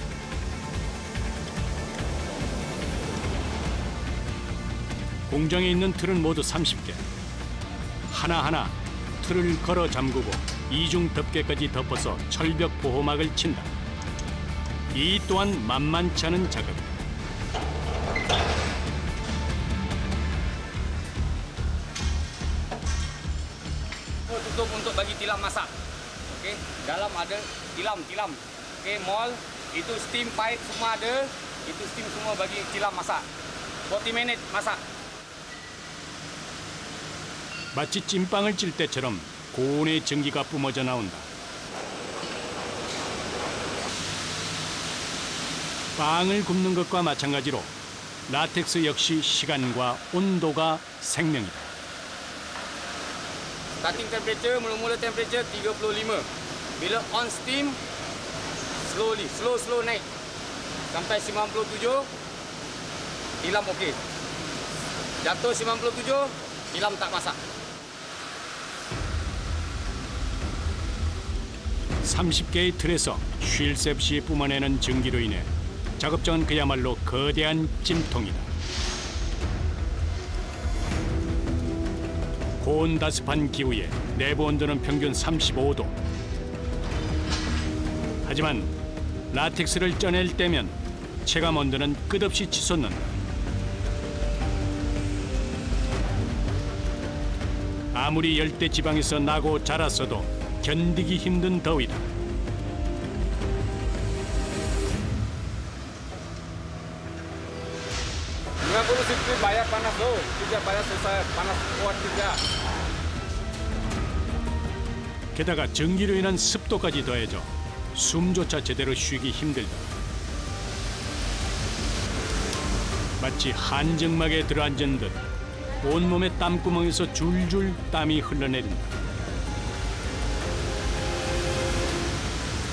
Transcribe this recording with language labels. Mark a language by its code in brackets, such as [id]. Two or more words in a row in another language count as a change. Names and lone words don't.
[ko] 공장에 있는 틀은 모두 30개. 하나하나 틀을 걸어 잠그고 이중 덮개까지 덮어서 철벽 보호막을 친다. 이 또한 만만치 않은 작업이다. [ms] Tutup untuk bagi tilam masak. Okey, dalam ada tilam. Okey, mall itu [en] steam pipe [ms] semua ada. Itu steam semua bagi tilam masak. 40 minit masak. [ko] 마치 찐빵을 찔 때처럼 고온의 전기가 뿜어져 나온다. 빵을 굽는 것과 마찬가지로 라텍스 역시 시간과 온도가 생명이다. [en] Starting temperature, [ms] mula-mula temperature 35. Bila [en] on steam, [ms] slow naik. Sampai 97, tilam okey. Jatuh 97, tilam tak masak. [ko] 30개의 틀에서 쉴 새 없이 뿜어내는 전기로 인해 작업장은 그야말로 거대한 찜통이다. 고온다습한 기후에 내부 온도는 평균 35도. 하지만 라텍스를 쪄낼 때면 체감 온도는 끝없이 치솟는다. 아무리 열대 지방에서 나고 자랐어도 견디기 힘든 더위다. [ms] Bayar panas tu, juga bayar selesai panas kuat juga. [ko] 게다가 전기로 인한 습도까지 더해져 숨조차 제대로 쉬기 힘들다. 마치 한정막에 들어앉은 듯 온몸의 땀구멍에서 줄줄 땀이 흘러내린다.